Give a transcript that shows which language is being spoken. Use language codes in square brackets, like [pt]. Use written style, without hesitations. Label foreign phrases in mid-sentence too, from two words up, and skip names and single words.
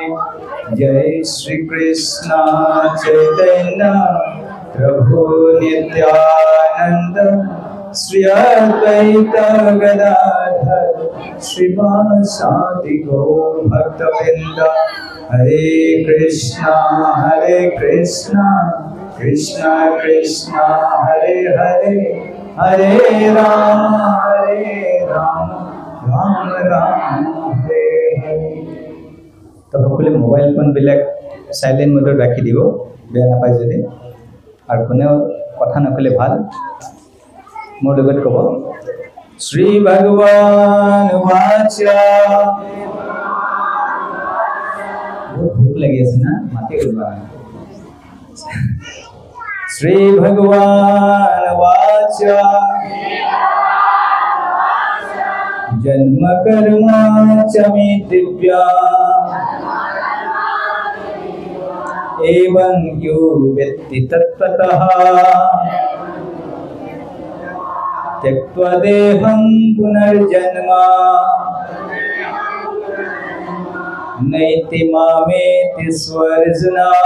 [sa] Jai Shri Krishna Chaitanya Prabhu Nityananda Shri Advaita Gadadhar Srivasadi Gaur Bhaktavrinda. Hare Krishna Krishna Krishna Hare Hare Hare Rama Rama Rama Hare Hare. [as] তো সকলে মোবাইল ফোনবিলাক সাইলেন্ট মোডত ৰাখি দিব, বেয়া নাপায় যদি। আৰু কোনেও কথা নকলে ভাল। মোৰ লগত ক'ব [sa] শ্ৰী ভগৱান বাচা। [as] ভোক লাগি আছে না, মাতি কৰিবা। [sa] শ্ৰী ভগৱান বাচা জন্ম কৰ্মা চ মে দিব্যা एवं यो वेत्ति तत्त्वतः त्यक्त्वा देहं पुनर्जन्म नैति मामेति स्वर्जुन।